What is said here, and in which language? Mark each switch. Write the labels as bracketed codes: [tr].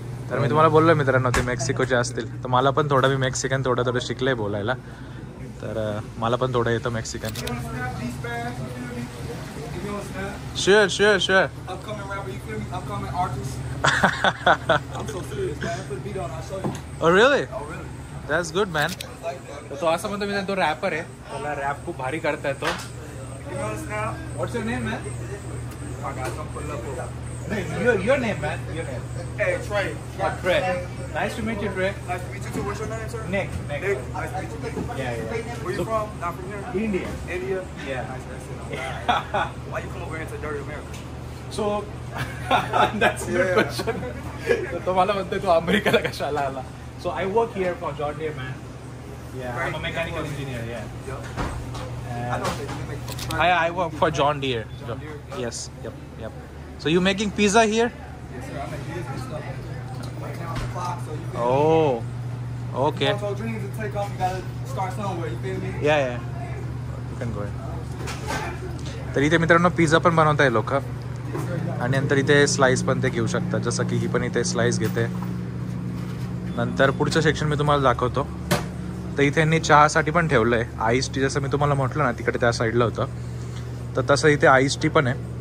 [mr] तर मी तुम्हाला बोललो मित्रांनो ते मेक्सिकोचे असतील. तर मला पण थोडं, मी मेक्सिकन थोडं शिकलंय बोलायला. तर मला पण थोडं येतं Mexican. [en] Sure. Upcoming rapper, you feel me? Upcoming artist. I'm so serious, man. I put a beat on, I'll show you. Oh really? Oh, really? That's good, man. Like that. [mr] तो असं म्हणतो मी तो रॅपर आहे, त्याला rap खूप भारी करता येतो. [en] You know this now? What's your name, man? My guys, I'm putting up with Your name, man. Your name. Hey, Trey. Trey. Nice to meet you, Trey. Nice to meet you too. What's your name, sir? Nick. Nick. Nice to meet you. Yeah. Where you from? Not from here? India. India? Yeah. Nice to meet you. Why you come over here to dirty America? So that's a good question. [mr] तर तो मला म्हणतोय तू अमेरिकेला कशाला आला? [en] So I work here for John Deere, man. Yeah, I'm a mechanical engineer. Yeah. Yep. I know that you make I work for John Deere. John Deere? Yes. Yep. So you making pizza here? Yes, sir. I make business stuff. Right now on the clock, so you feel Oh. Okay. Also, dreams to take off, you gotta start somewhere, you feel me? Yeah. You can go ahead. [mr] तर इथे मित्रांनो pizza पण बनवताय लोक. आणि नंतर इथे slice पण ते घेऊ शकतात, जसं की ही पण इथे स्लाइस घेते. नंतर पुढचं सेक्शन मी तुम्हाला दाखवतो. तर इथे यांनी चहासाठी पण ठेवलं आहे आईस टी. जसं मी तुम्हाला म्हटलं ना तिकडे त्या साईडला होतं, तर तसं इथे आईस टी पण आहे.